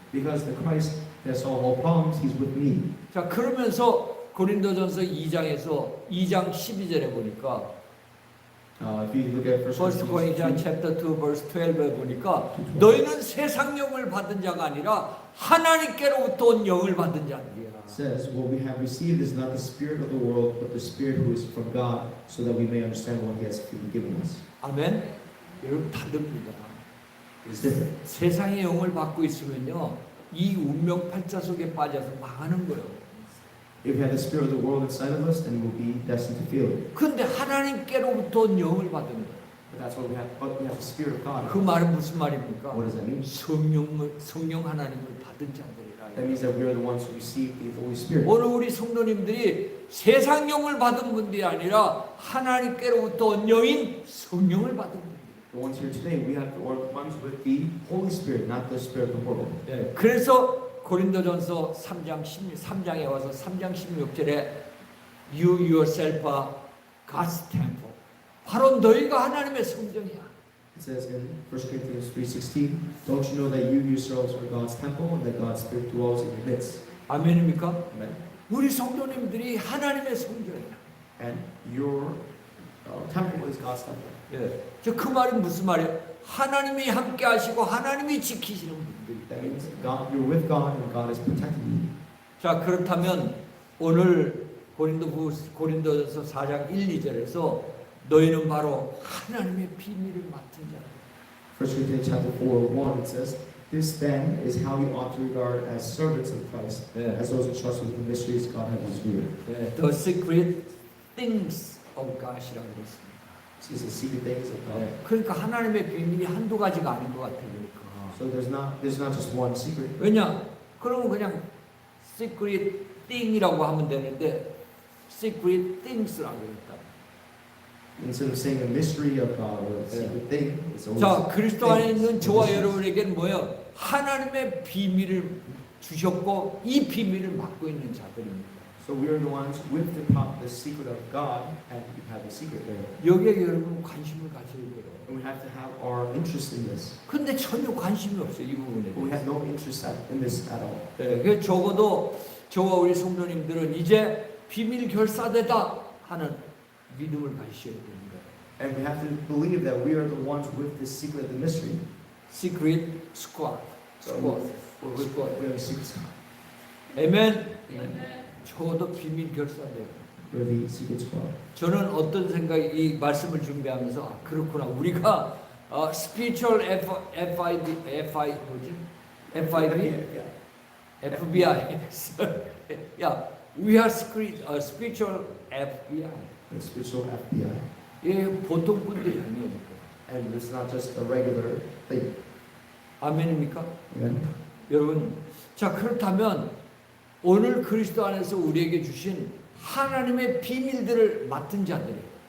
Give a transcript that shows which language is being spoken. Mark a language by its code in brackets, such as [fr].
[en] because the Christ that solved all problems, He's with me. [ko] 자 그러면서 고린도전서 2장에서 2장 12절에 보니까 [en] If you look at 1 Corinthians 1 chapter 2 verse 12 [ko] 에 보니까 너희는 세상 영을 받은 자가 아니라 하나님께로부터 온 영을 받은 자들이야. [en] says, what we have received is not the spirit of the world, but the spirit who is from God, so that we may understand what He has given us. [ko] 아멘. 여러분 다릅니다. [en] It's different. [ko] 세상의 영을 받고 있으면요 이 운명 팔자 속에 빠져서 망하는 거예요. [en] If we have the spirit of the world inside of us, then we'll be destined to feel it. [ko] 근데 하나님께로부터 온 영을 받은 거예요. [en] But that's what we have. But we have the spirit of God. [ko] 그 말은 무슨 말입니까? [en] What does that mean? [ko] 성령 하나님을 받은 자들이라. [en] That means that we are the ones who receive the Holy Spirit. [ko] 오늘 우리 성도님들이 세상 영을 받은 분들이 아니라 하나님께로부터 온 영인 성령을 받은 분들. [en] The ones here today, we have the ones with the Holy Spirit, not the spirit of the world. [ko] 네, 그래서 고린도전서 3장에 와서 3장 16절에 [en] You yourself are God's temple. [ko] 바로 너희가 하나님의 성전이야. [en] It says in 1 Corinthians 3:16, don't you know that you yourselves are God's temple and that God's Spirit dwells in your midst? [ko] 아멘입니까? [en] Amen. [ko] 우리 성도님들이 하나님의 성전이야. [en] And your temple is God's temple. [ko] 예, 그 말이 무슨 말이에요? 하나님이 함께 하시고 하나님이 지키시는 분들이. [en] That means God, you're with God and God is protecting you. [ko] 자 그렇다면 오늘 고린도전서 4장 1, 2절에서 너희는 바로 하나님의 비밀을 맡은 자다. [en] 1 Corinthians chapter 4:1 it says, this then is how you ought to regard as servants of Christ, [ko] 예, [en] as those entrusted with the mysteries God has revealed. [ko] 예, [en] The secret things of God [ko] 이라고 했습니다. [en] This is the secret things of God. [ko] 예, 그러니까 하나님의 비밀이 한두 가지가 아닌 것 같아요. 그러니까. [en] So there's not just one secret. [ko] 왜냐? 그러면 그냥 [en] secret thing [ko] 이라고 하면 되는데 [en] secret things [ko] 라고 했다. [en] Instead of saying a mystery of God or a secret thing, it's always [ko] 자, 그리스도 안에 있는 [en] things. [ko] 저와 여러분에게는 뭐예요? 하나님의 비밀을 주셨고 이 비밀을 맡고 있는 자들입니다. [en] So we are the ones with the secret of God, and we have the secret there. [ko] 여기에 여러분 관심을 가져야 돼요. [en] And we have to have our interest in this. [ko] 근데 전혀 관심이 없어요, 이 부분에 [en] But we [ko] 대해서. [en] have no interest in this at all. [ko] 네, 그래서 적어도 저와 우리 성도님들은 이제 비밀 결사되다 하는 믿음을 가지셔야 됩니다. [en] And we have to believe that we are the ones with the secret of the mystery. Secret squad. So squad. we have a secret. [ko] 아멘. [en] Amen. [ko] 적어도 비밀 결사돼요. [en] We're the secret squad. [ko] 저는 어떤 생각이 이 말씀을 준비하면서 아, 그렇구나. 우리가 [en] spiritual FIB [ko] 뭐지? [en] FIB? FBI. [ko] 야, [en] we are spiritual FBI. The spiritual FBI. [ko] 예, 보통 분들이 아니에요. [en] And it's not just a regular thing. [ko] 아멘입니까? [en] Amen. [ko] 여러분, 자 그렇다면 오늘 그리스도 안에서 우리에게 주신 하나님의 비밀들을 맡은 자들이에요.